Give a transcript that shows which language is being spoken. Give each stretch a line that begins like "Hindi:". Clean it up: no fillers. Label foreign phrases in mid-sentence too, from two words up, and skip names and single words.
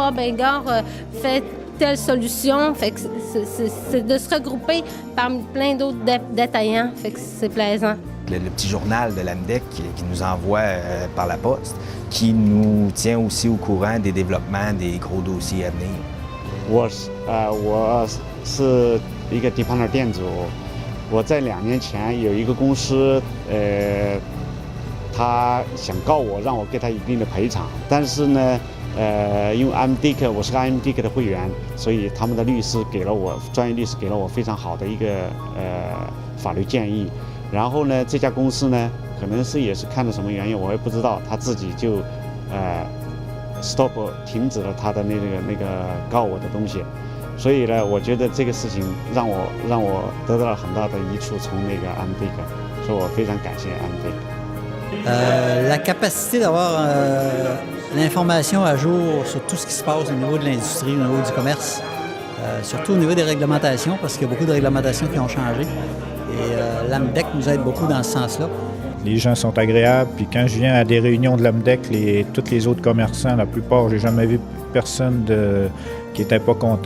French: Ah, ben gars, faites telle solution. » Fait que c'est de se regrouper parmi plein d'autres détaillants. Fait que c'est plaisant. Le petit journal de l'AMDEC qui nous envoie par la poste, qui nous tient aussi au courant des développements des gros dossiers à venir.
Chinese: 我是一个depanneur店主，我在2年前有一个公司，他想告我，让我给他一定的赔偿，但是呢，因为 AMDEC 我是个 AMDEC 的会员，所以他们的律师给了我专业律师给了我非常好的一个法律建议。然后呢，这家公司呢，可能是也是看着什么原因，我也不知道，他自己就stop 停止了他的那个告我的东西，所以呢，我觉得这个事情让我得到了很大的益处，从那个 AMDEC， 所以我非常感谢 AMDEC。
French: La capacité d'avoir l'information à jour sur tout ce qui se passe au niveau de l'industrie, au niveau du commerce, surtout au niveau des réglementations, parce qu'il y a beaucoup de réglementations qui ont changé. Et l'AMDEC nous aide beaucoup dans ce sens-là. Les gens sont agréables, puis quand je viens à des réunions de l'AMDEC, tous les autres commerçants, la plupart, j'ai jamais vu personne qui n'était pas content.